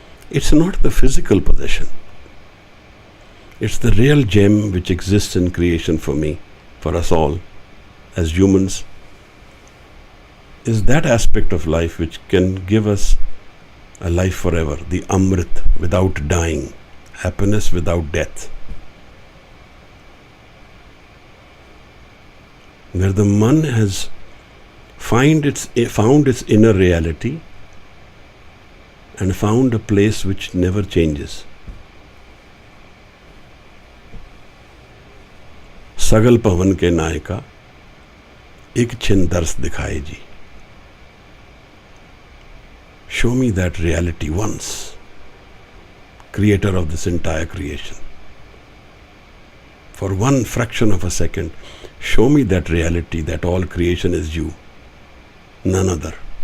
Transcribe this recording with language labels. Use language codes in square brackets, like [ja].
[en] It's not the physical possession. It's the real gem which exists in creation for me, for us all, as humans, is that aspect of life which can give us a life forever, the Amrit without dying, happiness without death. Where the man has found its inner reality and found a place which never changes. [pa] सगल पवन के नायका एक छिन दर्श दिखाए जी. [en] Show me that reality once, Creator of this entire creation. For one fraction of a second, show me that reality that all creation is you, none other.